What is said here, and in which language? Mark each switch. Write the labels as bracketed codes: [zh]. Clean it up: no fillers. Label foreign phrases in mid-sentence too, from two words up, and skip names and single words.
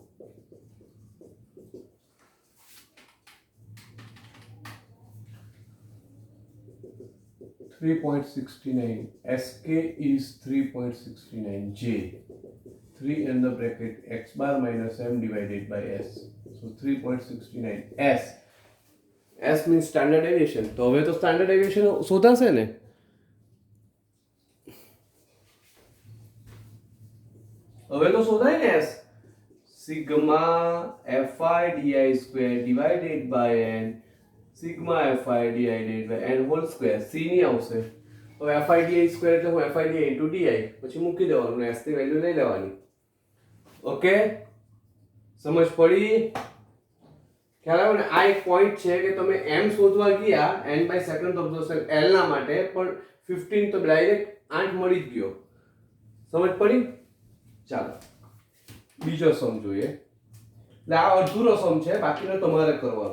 [en] 3.69. SK is 3.69. J. 3 in the bracket x bar minus m divided by s. So 3.69. S. S means standard deviation. [gu] તો હવે તો [en] standard deviation [gu] શોધાશે ને. હવે તો શોધાય ને S. [en] Sigma fi di square divided by n. Sigma fi divided by n whole square. [gu] C ની આવશે. હવે [en] fi di square [gu] એટલે હું [en] fi di into di [gu] પછી મૂકી દેવાનું, s ની વેલ્યુ લઈ લેવાની. ઓકે, સમજ પડી? ખ્યાલ આવ્યો ને? આ એક પોઈન્ટ છે કે તમે m શોધવા ગયા n by second observation l ના માટે, પણ 15 તો ડાયરેક્ટ 8 મળી જ ગયો. સમજ પડી? ચાલો બીજો સમ જોઈએ. એટલે આ અધૂરો સમ છે, બાકીનો તમારે કરવાનો.